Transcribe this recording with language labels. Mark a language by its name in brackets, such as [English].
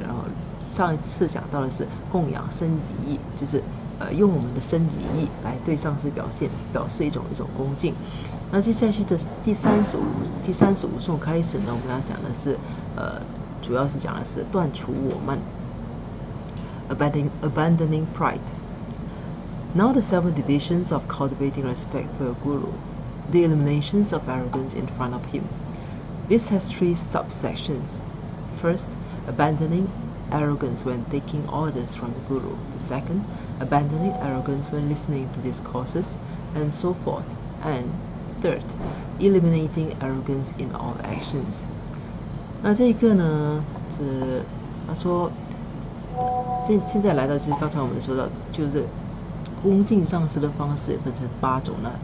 [Chinese] 然后上一次讲到的是供养身礼义，就是用我们的身礼义来对上师表示一种恭敬。那接下去的第35颂开始呢，我们要讲的是主要是讲的是断除我慢。 [English] Abandoning pride. Now the 7 divisions of cultivating respect for your guru, the eliminations of arrogance in front of him. This has 3 subsections. First, abandoning arrogance when taking orders from the guru. The second, abandoning arrogance when listening to discourses, and so forth. And third, eliminating arrogance in all actions. [Chinese] 那这个呢，是他说。现在来到就是刚才我们说到，就是恭敬上师的方式分成8种了。